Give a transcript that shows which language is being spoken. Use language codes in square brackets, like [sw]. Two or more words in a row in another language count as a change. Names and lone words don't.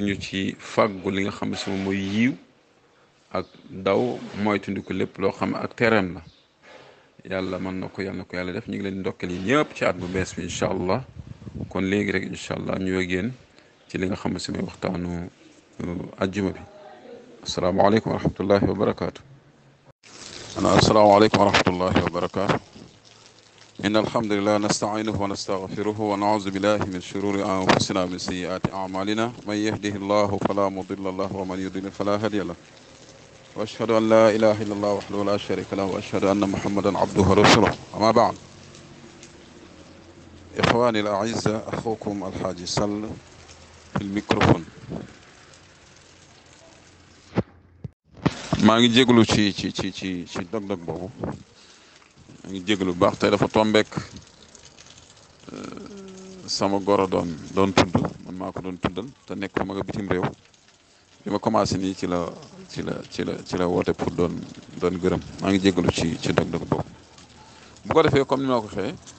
[wo] ñu ci fàggu li nga xam ne sama mooy yiiw ak daw moytundiku lépp loo xam ak tereem la yàlla mën na ko yàlla def ñu ngi leen di ndokkeel yi ñëpp ci at bu bees bi [ar] إن شاء الله [wo] kon léegi rek [ar] إن شاء الله [wo] ñu yogeen ci li nga xam ne si mooy waxtaanu ajjuma bi [ar] السلام عليكم ورحمة الله وبركاته. السلام عليكم ورحمة الله وبركاته. إن الحمد لله نستعينه ونستغفره ونعوذ بالله من شرور أنفسنا ومن سيئات أعمالنا من يهده الله فلا مضل له ومن يضلل فلا هادي له وأشهد أن لا إله إلا الله وحده لا شريك له وأشهد أن محمدا عبده ورسوله أما بعد إخواني الأعزاء أخوكم الحاج سل في الميكروفون [wo] maa ngi jéglu ci dog-dog boobu maa ngi jéglu bu baax tey dafa tombeek sama goro doon tudd man maa ko doon tuddal te nekk ma nga bitim réew bi ma commencé nii ci la woote pour doon gërëm maa ngi jéglu ci dog-dog boobu bu ko defee comme ni ma ko waxee